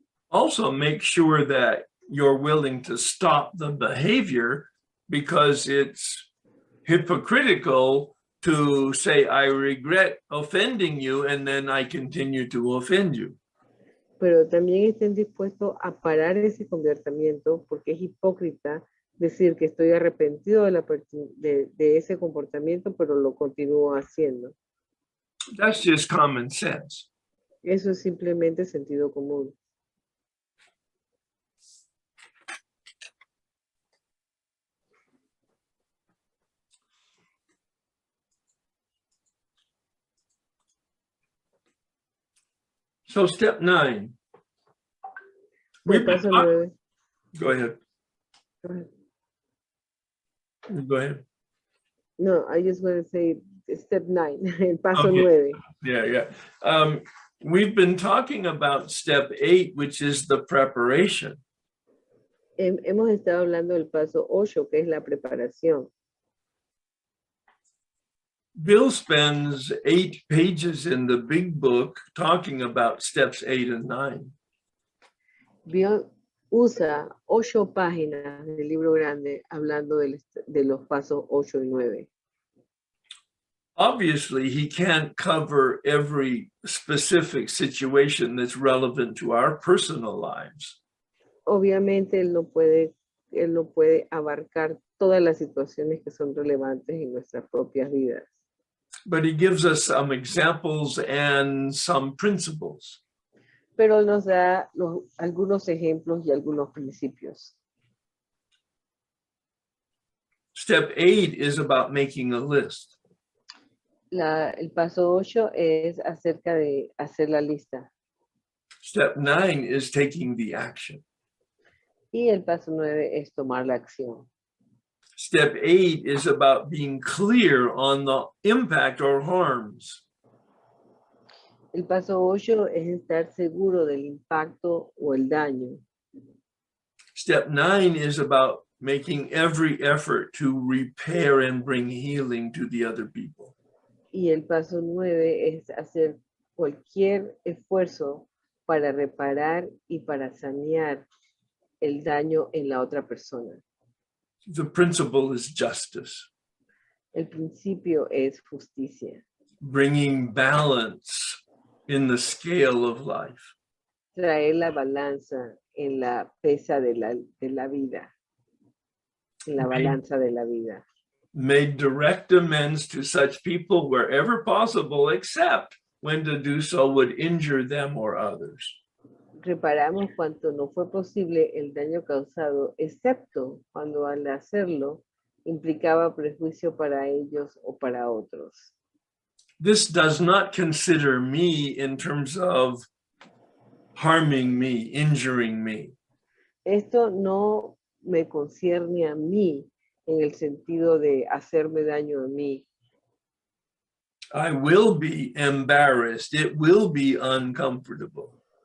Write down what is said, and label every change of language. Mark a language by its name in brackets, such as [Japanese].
[English] Also, make sure that you're willing to stop the behavior, because it's hypocritical to say, I regret offending you, and then I continue to offend you. [Spanish] Pero también estén dispuestos a parar ese comportamiento, porque es hipócrita decir que estoy arrepentido de ese comportamiento, pero lo continúo haciendo. [English] That's just common sense. [Spanish] Eso es simplemente sentido común. [English] So step 9. [Spanish] El paso 9. [English] Go ahead. Go ahead. No, I just want to say step 9, [Spanish] el paso [English] Okay. [Spanish] 9. [English] Yeah. We've been talking about step 8, which is the preparation. [Spanish] Hemos estado hablando del paso 8, que es la preparación. [English] Bill spends 8 pages in the big book talking about steps 8 and 9. [Spanish] Bill usa 8 páginas del libro grande hablando de los pasos 8 y 9. [English] Obviously, he can't cover every specific situation that's relevant to our personal lives. [Spanish] Obviamente él no puede abarcar todas las situaciones que son relevantes en nuestras propias vidas. [English] But he gives us some examples and some principles. [Spanish] Pero nos da algunos ejemplos y algunos principios. [English] Step 8 is about making a list. [Spanish] El paso 8 es acerca de hacer la lista. [English] Step 9 is taking the action. [Spanish] Y el paso 9 es tomar la acción. [English] Step 8 is about being clear on the impact or harms. [Spanish] El paso 8 es estar seguro del impacto o el daño. [English] Step 9 is about making every effort to repair and bring healing to the other people. [Spanish] Y el paso 9 es hacer cualquier esfuerzo para reparar y para sanear el daño en la otra persona. [English] The principle is justice. [Spanish] El principio es justicia. [English] Bringing balance in the scale of life. [Spanish] Traer la balanza en la pesa de la vida. En la balanza de la vida. [English] Made direct amends to such people wherever possible, except when to do so would injure them or others. [Spanish] Reparamos cuanto no fue posible el daño causado, excepto cuando al hacerlo implicaba prejuicio para ellos o para otros. [English] This does not consider me in terms of harming me, injuring me. [Spanish] Esto no me concierne a mí en el sentido de hacerme daño a mí. [English] I will be embarrassed. It will be uncomfortable.